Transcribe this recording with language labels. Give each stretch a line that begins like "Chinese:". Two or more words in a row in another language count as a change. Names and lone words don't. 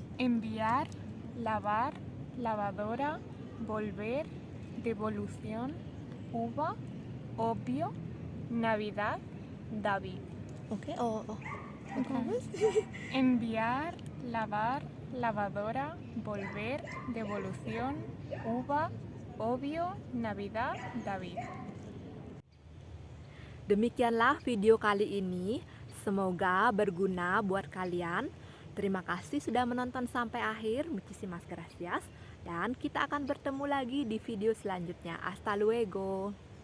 Spanish: Enviar, lavar, lavadora, volver, devolución, uva, obvio, Navidad, David. Ok, ¿otra vez? Enviar, lavar, lavadora, volver, devolución, uva, obvio, Navidad, David.
Indonesian: Demikianlah video kali ini. Semoga berguna buat kalian. Terima kasih sudah menonton sampai akhir.
Spanish: Muchísimas gracias.
Indonesian: Dan kita akan bertemu lagi di video selanjutnya.
Spanish: Hasta luego.